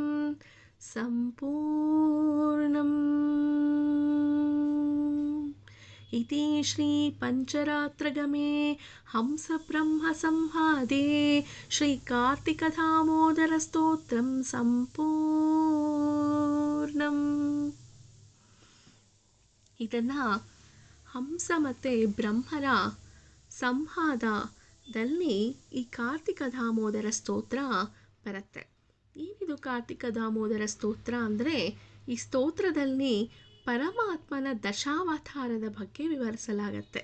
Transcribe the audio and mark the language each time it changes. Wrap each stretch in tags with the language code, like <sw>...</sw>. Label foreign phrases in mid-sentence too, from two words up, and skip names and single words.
<sa>सम्पूर्णम् इति श्री पंचरात्रगमे हंसब्रह्मसंवादे श्री कार्तिकदामोदरस्तोत्रं सम्पूर्णम्</sa> <kn>ಇದನ್ನ ಹಂಸ ಮತ್ತು ಬ್ರಹ್ಮರ ಸಂವಾದದಲ್ಲಿ ಈ ಕಾರ್ತಿಕ ದಾಮೋದರ ಸ್ತೋತ್ರ ಬರುತ್ತೆ. ಏನಿದು ಕಾರ್ತಿಕ ದಾಮೋದರ ಸ್ತೋತ್ರ ಅಂದರೆ, ಈ ಸ್ತೋತ್ರದಲ್ಲಿ ಪರಮಾತ್ಮನ ದಶಾವತಾರದ ಬಗ್ಗೆ ವಿವರಿಸಲಾಗತ್ತೆ.</kn>